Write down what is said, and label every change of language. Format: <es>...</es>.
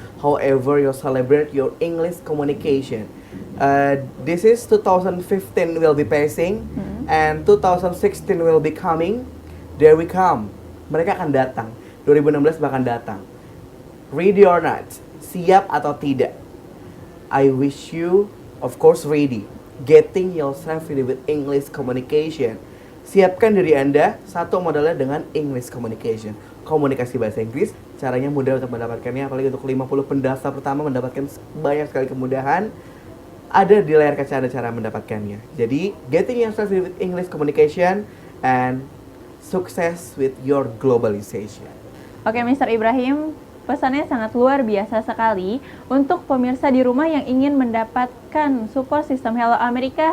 <en>However you celebrate your English communication. This is 2015 will be passing and 2016 will be coming. There we come.</en> <id>Mereka akan datang. 2016 bahkan datang.</id> <en>Ready or not?</en> <id>Siap atau tidak?</id> <en>I wish you, of course, ready. Getting yourself ready with English communication.</en> <id>Siapkan diri Anda, satu modalnya dengan English communication. Komunikasi bahasa Inggris, caranya mudah untuk mendapatkannya, apalagi untuk 50 pendaftar pertama mendapatkan banyak sekali kemudahan. Ada di layar kaca Anda cara mendapatkannya. Jadi,</id> <en>getting yourself ready with English communication and success with your globalization.</en> <id>Oke, Mr. Ibrahim, pesannya sangat luar biasa sekali untuk pemirsa di rumah yang ingin mendapatkan support sistem Hello America.</id>